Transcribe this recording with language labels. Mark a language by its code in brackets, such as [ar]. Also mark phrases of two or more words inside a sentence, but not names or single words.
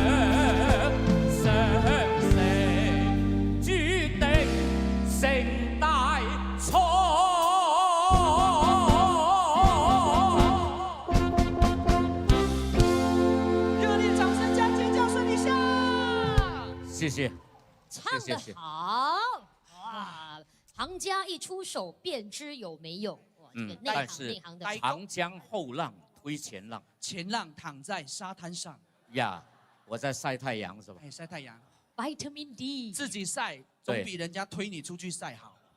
[zh] 相識注定成大錯。热烈掌声加尖叫声一下！謝謝，唱得謝謝。好哇！行家一出手便知有没有。哇，这个内但行内是行的。长江后浪推前浪前浪躺在沙滩上，呀，我在晒太阳是吧？哎，晒太阳， [en] Vitamin D， [zh] 自己晒总对比人家推你出去晒好。